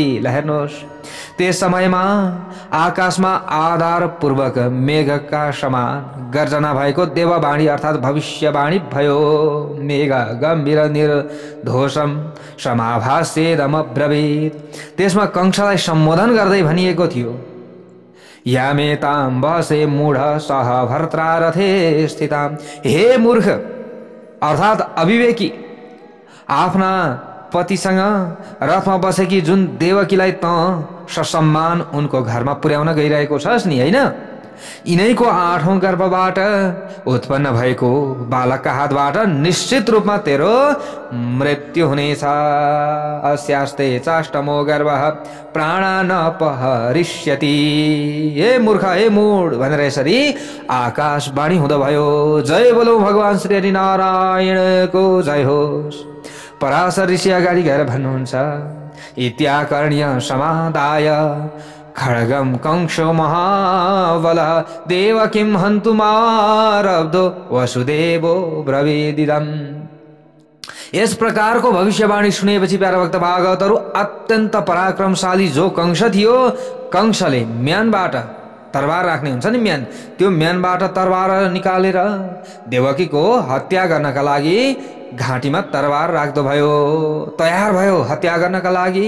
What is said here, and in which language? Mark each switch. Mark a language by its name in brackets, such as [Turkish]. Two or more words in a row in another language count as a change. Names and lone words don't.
[Nepali] ल हेर्नुहोस्, त्यस समयमा आकाशमा आधारपूर्वक मेघका समान गर्जना भएको देववाणी अर्थात् भविष्यवाणी भयो। [Sanskrit] मेघ गम्भीर निर्धोषम समाभासेदमब्रवीत्। [Nepali] त्यसमा कंसलाई सम्बोधन गर्दै भनिएको थियो, [Sanskrit] यामेतां बसे मूढ सह भर्त्रा रथे स्थितां। [Nepali] हे मूर्ख अर्थात् अविवेकी, आफ्ना पतिसँग रथमा बसेकी जुन देवकीलाई त ससम्मान उनको घरमा पुर्याउन गइरहेको छस् नि, हैन? यिनैको 8औं गर्भबाट उत्पन्न भएको बालकका हातबाट निश्चित रूपमा तेरो मृत्यु हुनेछ। [Sanskrit] अस्यास्ते चाष्टमो गर्भः प्राणानपहरिष्यति। [Nepali] हे मूर्ख, हे मूढ भनेर यसरी आकाशवाणी हुँदो भयो। जय बोलो भगवान श्री हरि नारायणको जय होस्। पराशर ऋषि अगाडि गएर भन्नुहुन्छ, [Sanskrit] इत्याकर्ण्य समादाय खड्गम कंसो महाबल देवकीं हन्तुमारब्धो वसुदेवो ब्रवीदिदम्। [Nepali] यस प्रकारको भविष्यवाणी सुनेपछि प्यारा भक्त भागवतहरू, अत्यन्त पराक्रमशाली जो कंस थियो, कंसले म्यानबाट तरबार राख्ने हुन्छ नि म्यान, त्यो म्यानबाट तरबार निकालेर देवकीको हत्या गर्नका लागि घाँटीमा तरबार राख्दो भयो, तयार भयो हत्या गर्नका लागि।